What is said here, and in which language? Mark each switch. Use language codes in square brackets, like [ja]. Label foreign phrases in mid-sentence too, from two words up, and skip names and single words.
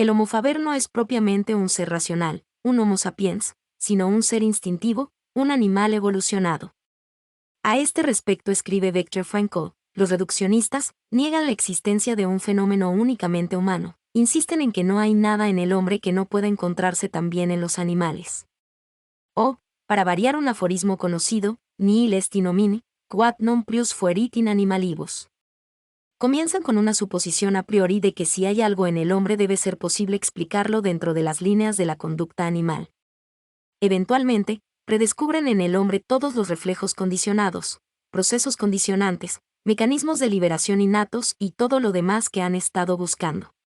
[es] El [la] Homo faber [es] no es propiamente un ser racional, un [la] Homo sapiens, [es] sino un ser instintivo, un animal evolucionado. A este respecto escribe Viktor Frankl, los reduccionistas niegan la existencia de un fenómeno únicamente humano, insisten en que no hay nada en el hombre que no pueda encontrarse también en los animales. O, para variar un aforismo conocido, [la] nihil est in homine, quod non prius fuerit in animalibus. [es] Comienzan con una suposición [la] a priori [es] de que si hay algo en el hombre debe ser posible explicarlo dentro de las líneas de la conducta animal. Eventualmente, redescubren en el hombre todos los reflejos condicionados, procesos condicionantes, mecanismos de liberación innatos y todo lo demás que han estado buscando.